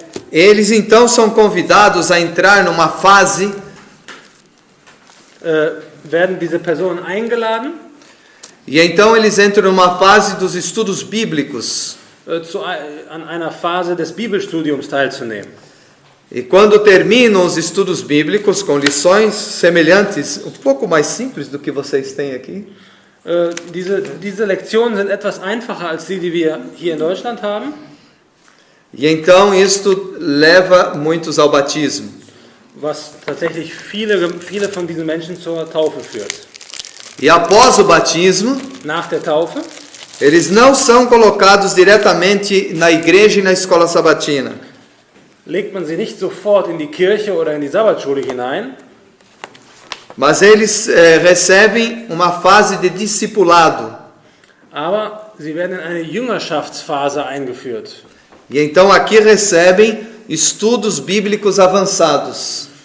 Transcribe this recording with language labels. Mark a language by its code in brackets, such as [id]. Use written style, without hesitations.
[pt] eles então são convidados a entrar numa fase [de] werden diese Personen eingeladen, [pt] e então eles entram numa fase dos estudos bíblicos. [de] an einer Phase des Bibelstudiums teilzunehmen. [pt] E quando terminam os estudos bíblicos com lições semelhantes, pouco mais simples do que vocês têm aqui, [de] Diese Lektionen sind etwas einfacher als die wir hier in Deutschland haben. [pt] e então isto leva muitos ao batismo. [de] Was tatsächlich viele von diesen Menschen zur Taufe führt. [pt] E após o batismo, [de] Nach der Taufe [pt] eles não são colocados diretamente na igreja e na escola sabatina. [de] legt man sie nicht sofort in die Kirche oder in die Sabbatschule hinein, [pt] Mas eles recebem uma fase de discipulado. [de] aber sie werden in eine Jüngerschaftsphase eingeführt. [pt] E então aqui recebem estudos bíblicos avançados.